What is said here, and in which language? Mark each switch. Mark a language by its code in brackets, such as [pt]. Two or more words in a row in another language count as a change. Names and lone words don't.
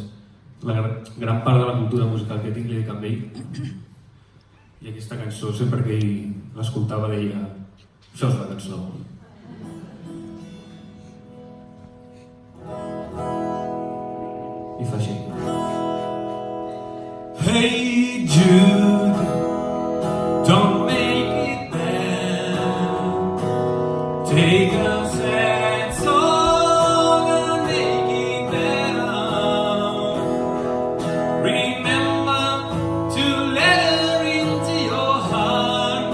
[ca] La gran part de la cultura musical que tinc li dic amb ell. I aquesta cançó, sempre que ell l'escoltava, deia: això és la cançó. I fa així. [en] Hey Jude, don't make it bad. Take a sad song and make it better. Remember to let her into your heart.